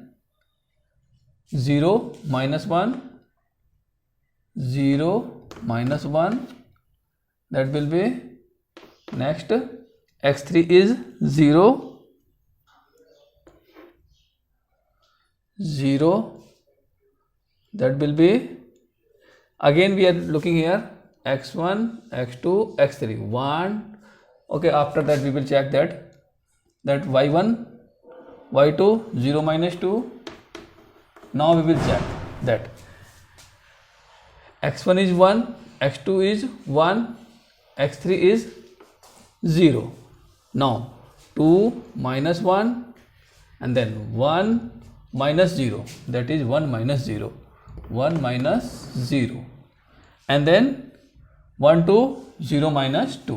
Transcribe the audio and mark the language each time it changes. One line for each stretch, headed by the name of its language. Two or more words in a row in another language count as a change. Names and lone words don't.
English: 0 minus 1 0 minus 1 that will be next x3 is 0 0 that will be again we are looking here x1 x2 x3 1. Okay, after that we will check that y1 y2 0 minus 2. Now we will check that x1 is 1 x2 is 1 x3 is 0. Now 2 minus 1 and then 1 minus 0, that is 1 minus 0 1 minus 0 and then 1 2 0 minus 2.